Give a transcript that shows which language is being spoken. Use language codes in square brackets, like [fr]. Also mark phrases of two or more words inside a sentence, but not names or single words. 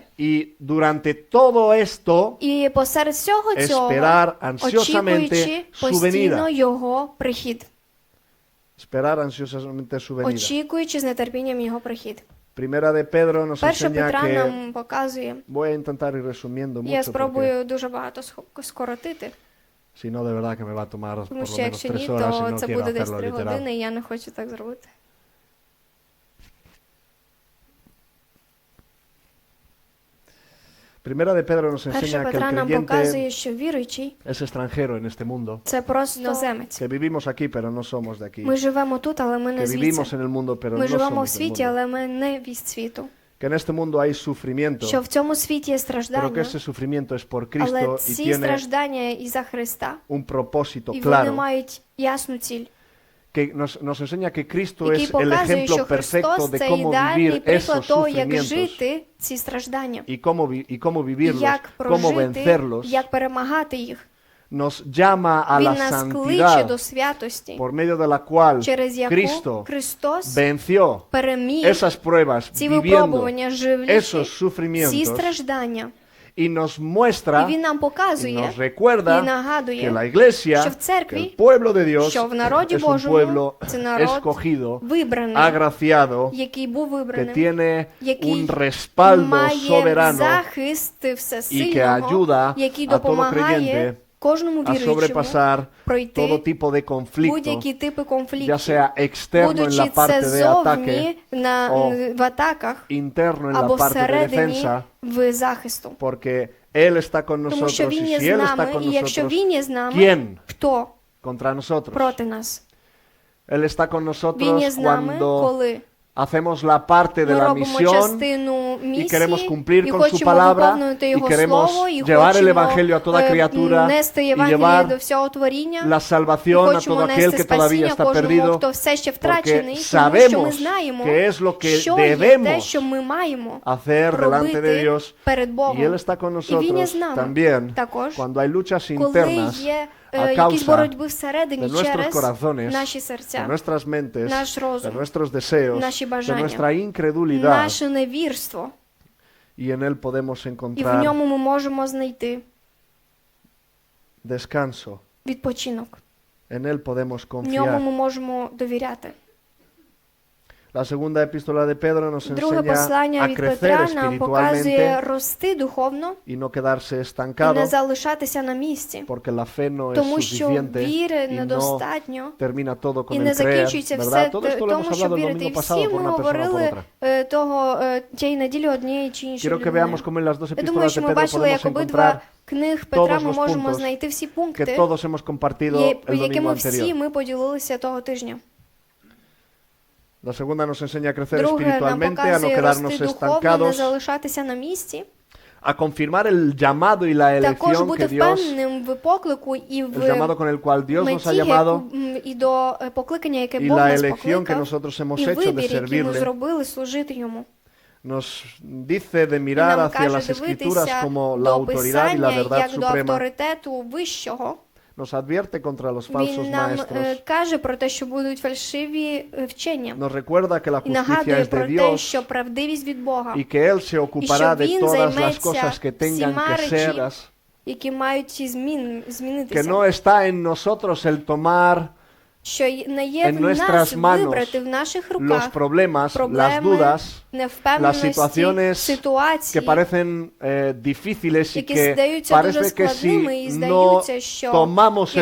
[es] Y durante todo esto, [uk] І посеред всього цього, [es] esperar ansiosamente [uk] очікуючи [es] su [uk] постійно [es] venida. [uk] Його прихід. [es] Esperar ansiosamente su venida. [uk] Очікуючи з нетерпінням Його прихід. [es] Primera de Pedro nos 1 enseña [uk] Петра [es] que, [uk] нам показує, [es] voy a intentar ir resumiendo [uk] я [es] mucho, porque [uk] спробую дуже багато скоротити, [es] si no, de verdad que me va a tomar por [uk] тому [es] lo [uk] що [es] menos [uk] якщо 3 ні, [es] horas y [uk] то [es] no [uk] це [es] quiero [uk] буде десь [es] hacerlo 3 literal. [uk] години, і я не хочу так зробити. [es] Primera de Pedro nos 1 enseña que [uk] Петра [es] el [uk] нам [es] creyente [uk] показує, що віруючий [es] es extranjero en este mundo, [uk] це просто іноземець. [es] que vivimos aquí pero no somos de aquí, [uk] Ми живемо тут, але ми [es] que [uk] не [es] vivimos [uk] звідси. [es] en el mundo pero [uk] Ми [es] no [uk] живемо в [es] somos del [uk] світі, [es] mundo, [uk] але ми не від світу. [es] que en este mundo hay sufrimiento, [uk] Що в цьому світі є [es] pero que [uk] страждання, [es] ese sufrimiento es por [uk] але [es] Cristo y [uk] ці [es] tiene [uk] страждання із-за Христа, [es] un propósito [uk] і вони [es] claro, [uk] мають ясну ціль, [es] que nos enseña que Cristo [uk] який [es] es el [uk] показує, що [es] ejemplo perfecto [uk] Христос [es] de – [uk] це [es] cómo [uk] ідеальний [es] vivir [uk] приклад [es] esos [uk] того, як [es] sufrimientos [uk] жити ці страждання, [es] y cómo vivirlos, [uk] як [es] cómo [uk] прожити, [es] vencerlos, [uk] як перемагати їх. [es] nos llama a [uk] Він [es] la [uk] нас кличе [es] santidad [uk] до святості, [es] por medio de la cual [uk] через яку [es] Cristo [uk] Христос [es] venció [uk] переміг [es] esas pruebas, [uk] ці [es] viviendo [uk] випробування, живлячи [es] esos [uk] ці [es] sufrimientos [uk] страждання. [es] y nos [uk] І [es] muestra [uk] Він нам [es] y [uk] показує [es] nos recuerda [uk] і нагадує, [es] que la iglesia, [uk] що в церкві, [es] que el pueblo de Dios [uk] що в народі [es] es un [uk] Божому [es] pueblo [uk] це народ [es] escogido, [uk] вибраний, [es] agraciado, [uk] який був [es] que [uk] вибраним, [es] tiene [uk] який [es] un respaldo [uk] має [es] soberano [uk] захист [es] y que [uk] всесильного, [es] ayuda [uk] який [es] a todo [uk] допомагає [es] creyente [uk] кожному [es] a [uk] віруючому [es] sobrepasar [uk] пройти [es] todo tipo de conflicto, [uk] будь-які типи [es] ya [uk] конфліктів, [es] sea externo en la [uk] будучи [es] parte [uk] це [es] de ataque, [uk] зовні [es] o [uk] в атаках, [es] interno en la [uk] або [es] parte de [uk] всередині [es] defensa, [uk] в захисту. [es] porque Él está con [uk] Тому що [es] nosotros y [uk] Він є [es] si [uk] з [es] Él está [uk] нами, [es] con [uk] і якщо [es] nosotros, [uk] Він є з нами, [es] ¿quién [uk] хто [es] contra nosotros? [uk] проти нас? [es] Él está con [uk] Він є [es] nosotros [uk] з нами, [es] cuando [uk] коли [es] hacemos la parte de [uk] Ми [es] la [uk] робимо [es] misión [uk] частину [es] y queremos [uk] місії, [es] cumplir [uk] і [es] con su [uk] хочемо [es] palabra [uk] виконувати [es] y [uk] Його [es] queremos [uk] Слово, і [es] llevar el [uk] хочемо [es] evangelio a toda criatura [uk] нести [es] y [uk] Євангеліє [es] llevar [uk] до всього творіння, [es] la [uk] і [es] salvación a [uk] хочемо [es] todo aquel [uk] нести [es] que todavía [uk] спасіння [es] está [uk] кожному, [es] perdido, [uk] хто все ще [es] porque [uk] втрачений, тому що ми [es] sabemos [uk] знаємо, [es] que es lo que [uk] що є те, [es] debemos [uk] що ми маємо [es] hacer delante de [uk] робити [es] Dios. [uk] перед [es] Y Él [uk] Богом. [es] está con [uk] І Він є [es] nosotros [uk] з нами [es] también [uk] також, [es] cuando hay luchas [uk] коли [es] internas [uk] є [es] a [uk] якісь [es] causa [uk] боротьби [es] de [uk] всередині [es] nuestros [uk] через [es] corazones, [uk] наші [es] de [uk] серця, [es] nuestras mentes, [uk] наш [es] de [uk] розум, [es] nuestros deseos, [uk] наші [es] de [uk] бажання, [es] nuestra incredulidad. [uk] наше невірство. [es] Y en Él podemos [uk] І в [es] encontrar [uk] ньому ми можемо знайти [es] descanso. [uk] відпочинок. [es] En Él podemos [uk] В ньому [es] confiar. [uk] ми можемо довіряти. [es] La segunda epístola de Pedro nos [uk] Друге [es] enseña [uk] послання [es] a [uk] від [es] crecer [uk] Петра нам показує [es] espiritualmente [uk] рости духовно [es] y no quedarse [uk] і [es] estancado, [uk] не залишатися на місці, [es] porque la fe no es [uk] тому що [es] suficiente [uk] віри [es] y no [uk] недостатньо [es] termina todo [uk] і [es] con [uk] не [es] el creer, [uk] закінчується [es] ¿verdad? [uk] все [es] Todo esto lo [uk] тому, [es] hemos [uk] щоб [es] hablado el [uk] вірити. І [es] domingo [uk] всі [es] pasado por [uk] ми [es] una persona o por [uk] говорили [es] otra. [uk] тієї неділі однієї чи іншої [es] Quiero que [uk] людини. [es] veamos cómo en las dos [uk] Я думаю, [es] epístolas [uk] що [es] de [uk] ми [es] Pedro [uk] бачили, [es] podemos [uk] як обидва [es] encontrar [uk] книг Петра [es] todos [uk] ми [es] los [uk] можемо [es] puntos [uk] знайти всі [es] que [uk] пункти, [es] todos hemos compartido el domingo [uk] якими всі [es] anterior. [uk] ми поділилися того тижня. [es] La segunda nos enseña a crecer [uk] Друге, нам [es] espiritualmente, a no [uk] показує [es] quedarnos [uk] рости духовно, не [es] estancados, [uk] залишатися на місці, [es] a confirmar el llamado y la [uk] також [es] elección [uk] бути [es] que Dios, [uk] впевненим в поклику і [es] el llamado [uk] в [es] con el cual Dios nos ha [uk] меті, [es] llamado [uk] і до покликання, яке [es] y [uk] Бог [es] la [uk] нас [es] elección que [uk] покликав, [es] nosotros hemos [uk] і [es] hecho de [uk] вибір, який ми [es] servirle. [uk] зробили, служити Йому. [es] Nos dice de mirar [uk] Нам [es] hacia las [uk] каже [es] escrituras [uk] дивитися [es] como la [uk] до [es] autoridad y la [uk] Писання, [es] verdad [uk] як до [es] suprema. [uk] авторитету вищого. [es] Nos advierte contra los falsos [uk] Він нам [es] maestros. [uk] каже про те, що будуть фальшиві вчення. [es] Nos recuerda que la [uk] І [es] justicia [uk] нагадує [es] es [uk] про [es] de [uk] те, [es] Dios [uk] що правдивість від Бога, [es] y que Él se ocupará de [uk] він [es] todas las [uk] займеться [es] cosas que tengan [uk] всіма [es] que ser, [uk] речі, які мають [es] que [uk] змінитися. [es] no está en nosotros el tomar [uk] Що не є [es] en [uk] в [es] nuestras [uk] нас [es] manos [uk] вибрати в наших [es] los [uk] руках [es] problemas, las [uk] проблеми, [es] dudas, las [uk] невпевненості, [es] situaciones que [uk] ситуації, [es] parecen difíciles y [uk] які [es] que [uk] здаються дуже [es] parece que [uk] складними і [es] si no [uk] здаються, що [es] tomamos el